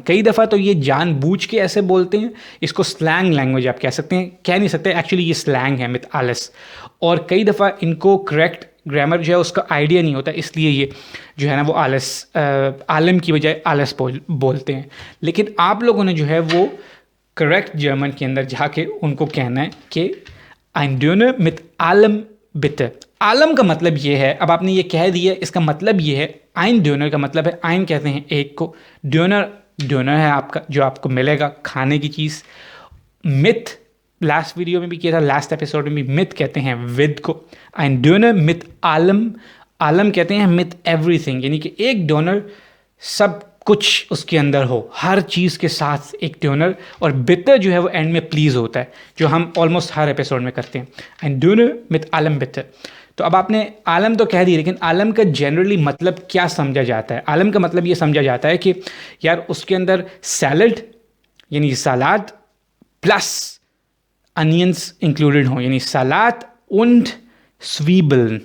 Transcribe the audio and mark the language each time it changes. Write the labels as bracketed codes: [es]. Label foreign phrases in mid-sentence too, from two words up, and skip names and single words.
[hi] कई दफ़ा तो ये जानबूझ के ऐसे बोलते हैं, इसको [en] slang language [hi] आप कह सकते हैं, कह नहीं सकते, एक्चुअली ये स्लैंग है [de] mit alles. [hi] और कई दफ़ा इनको [en] correct grammar [hi] जो है उसका आइडिया नहीं होता, इसलिए ये जो है ना वो आलम की बजाय आलस बोलते हैं। लेकिन आप लोगों ने जो है वो [en] correct German [hi] के अंदर जाके उनको कहना है कि [de] ein Döner mit allem bitte। [hi] आलम का मतलब ये है, अब आपने ये कह दिया, इसका मतलब ये है, [de] ein Döner [hi] का मतलब है, ein कहते हैं एक को, डोनर है आपका जो आपको मिलेगा खाने की चीज़, मिथ [en] last video [hi] में भी किया था, [en] last episode [hi] में भी, मिथ कहते हैं विद को, [de] ein Döner mit allem, [hi] आलम कहते हैं मिथ एवरीथिंग, यानी कि एक डोनर सब कुछ उसके अंदर हो, हर चीज़ के साथ एक डोनर, और बिटर जो है वो एंड में प्लीज़ होता है, जो हम ऑलमोस्ट हर एपिसोड में करते हैं, [de] ein Döner mit allem bitte। [hi] तो अब आपने आलम तो कह दी, लेकिन आलम का जनरली मतलब क्या समझा जाता है? आलम का मतलब ये समझा जाता है कि यार उसके अंदर सैलड यानी सलाद [en] plus onions included [hi] हो, यानी सलाद [de] und Zwiebeln।